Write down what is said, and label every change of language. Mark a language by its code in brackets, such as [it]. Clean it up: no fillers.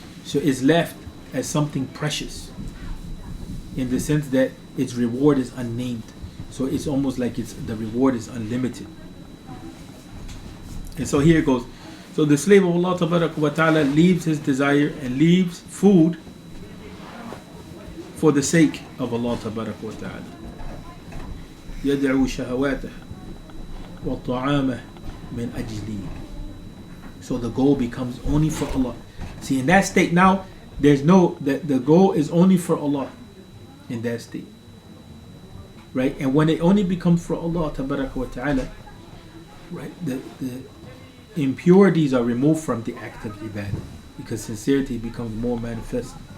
[en] So it's left as something precious, in the sense that its reward is unnamed. So it's almost like the reward is unlimited. And so here it goes. So the slave of Allah Ta'ala leaves his desire and leaves food for the sake of Allah Ta'ala. [ar] يدعو شهواته وطعامه من أجله. [en] So the goal becomes only for Allah. See, in that state now, there's no, the goal is only for Allah in that state. Right? And when it only becomes for Allah Ta'ala, right, the impurities are removed from the act of ibadah, because sincerity becomes more manifest.